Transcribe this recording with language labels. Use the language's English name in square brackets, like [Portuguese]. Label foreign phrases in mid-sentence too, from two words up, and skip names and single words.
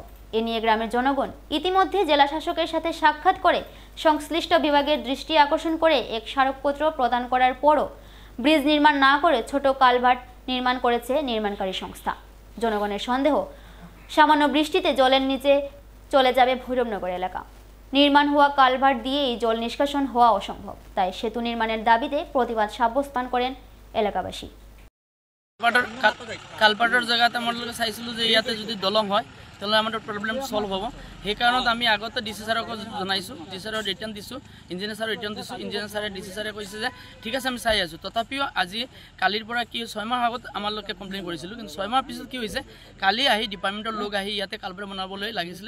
[Bangla] এ নিয়ে গ্রামের জনগণ ইতিমধ্যে জেলা শাসকের সাথে সাক্ষাৎ করে সংশ্লিষ্ট বিভাগের দৃষ্টি আকর্ষণ করে এক স্মারকপত্র প্রদান করার পরও ব্রিজ নির্মাণ না করে ছোট কালভার্ট নির্মাণ করেছে নির্মাণকারী সংস্থা। জনগণের সন্দেহ, সামান্য বৃষ্টিতে জলের নিচে চলে যাবে ভৈরবনগর এলাকা। নির্মাণ হওয়া কালভার্ট দিয়ে এই জল নিষ্কাশন হওয়া অসম্ভব। তাই সেতু নির্মাণের দাবিতে প্রতিবাদ সাব্যস্ত করেন এলাকাবাসী। [Assamese] কালপাটৰ জেগাত আমাৰ লোকে চাইছিলোঁ যে ইয়াতে যদি দলং হয় তাহলে আমাৰ [English] problem solve [Assamese] হ'ব। সেই কাৰণত আমি আগতে ডিচি ছাৰক জনাইছোঁ, ডিচি ছাৰক ৰিটাৰ্ণ দিছোঁ, ইঞ্জিনিয়াৰ ছাৰক ৰিটাৰ্ণ দিছোঁ। ইঞ্জিনিয়াৰ ছাৰে ডিচি ছাৰে কৈছে যে ঠিক আছে আমি চাই আছোঁ। তথাপিও আজি কালিৰ পৰা কি 6 মাহ আগত আমাৰ লোকে কমপ্লেইন কৰিছিলোঁ, কিন্তু 6 মাহ পিছত কি হৈছে, কালি আহি ডিপাৰ্টমেণ্টৰ লোক আহি ইয়াতে কালভাৰ্ট বনাবলৈ লাগিছিলে।